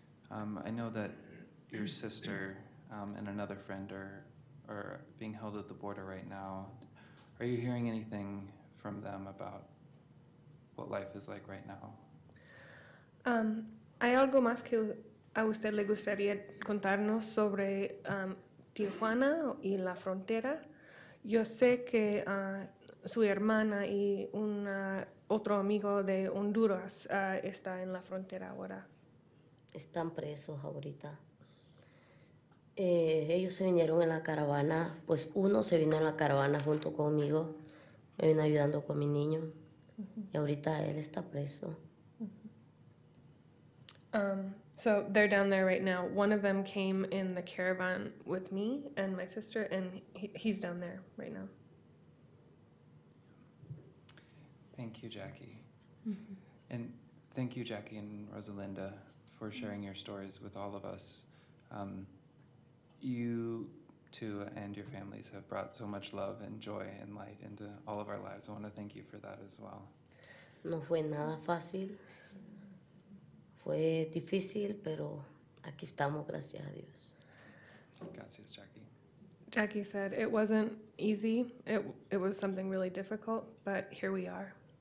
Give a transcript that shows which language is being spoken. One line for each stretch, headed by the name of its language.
English: I know that your sister and another friend are being held at the border right now. Are you hearing anything from them about what life is like right now?
Spanish: ¿Hay algo más que a usted le gustaría contarnos sobre Tijuana y la frontera? Yo sé que su hermana y otro amigo de Honduras está en la frontera ahora. Están presos ahorita. Ellos se vinieron en la caravana, pues uno se vino en la caravana junto conmigo, me vino ayudando con mi niño, y ahorita él está preso.
English: So they're down there right now. One of them came in the caravan with me and my sister, and he's down there right now. Thank you, Jackie. And thank you, Jackie and Rosalinda, for sharing your stories with all of us. You two and your families have brought so much love and joy and light into all of our lives. I want to thank you for that as well.
Spanish: No fue nada fácil, fue difícil, pero aquí estamos, gracias a Dios. Gracias, Jackie.
English: Jackie said it wasn't easy. It was something really difficult, but here we are.